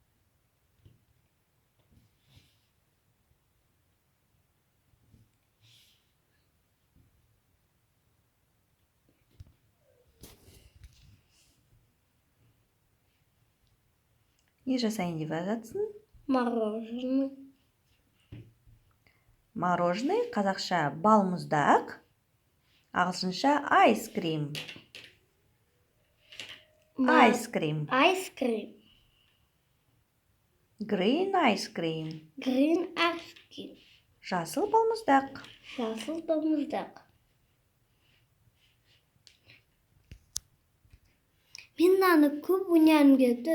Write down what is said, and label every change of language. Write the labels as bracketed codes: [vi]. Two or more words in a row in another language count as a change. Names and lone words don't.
[kk] не жасайын деп жатсың? Мороженое. Мороженое, қазақша балмұздақ, ағылшынша [en] ice cream. Ice cream. Ice cream. Green ice cream. Green ice cream. [kk] Жасыл балмұздақ. Жасыл балмұздақ. Мен мынаны көп ойнағым келді.